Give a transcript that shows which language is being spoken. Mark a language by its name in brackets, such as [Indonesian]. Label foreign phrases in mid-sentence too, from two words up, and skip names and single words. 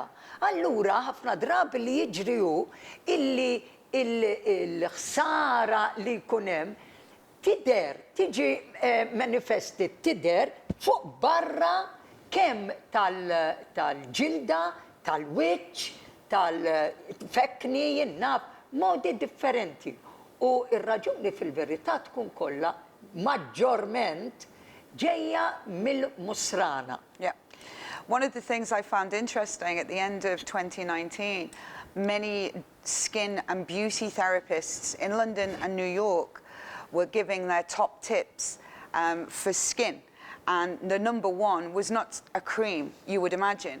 [Maltese] Allura ħafna drabi li jiġri hu illi il-ħsara li jkun hemm tiġi manifesti tider fuq barra kemm tal-ġilda, tal-wiċċ, tal-fekni, jinnaf, modi differenti. U ir-raġuni fil-verità tkun kollha maġġorment ġejja mill-musrana. [English] Yeah. One of the things I found interesting at the end of 2019, many skin and beauty therapists in London and New York were giving their top tips for skin. And the number one was not a cream, you would imagine.